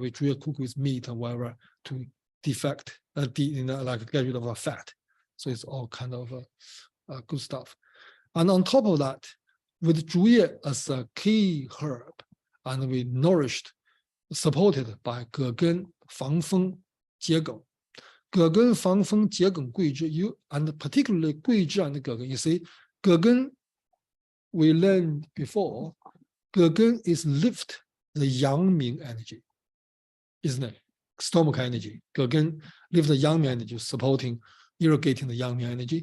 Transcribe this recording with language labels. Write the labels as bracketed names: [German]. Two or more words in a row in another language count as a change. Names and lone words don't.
[English] We cook with meat and whatever to defect, like get rid of the fat. So it's all kind of good stuff. And on top of that, with Zhuye as a key herb, and we nourished, supported by Ge Fang Feng, Jiegeng. Ge Fang Feng, Jiegeng, Guizhi, and particularly Guizhi and Ge. You see, Ge we learned before, Ge is lift the Yang Ming energy, isn't it? Stomach energy. Ge lift the Yang Ming energy, supporting, irrigating the Yang Ming energy.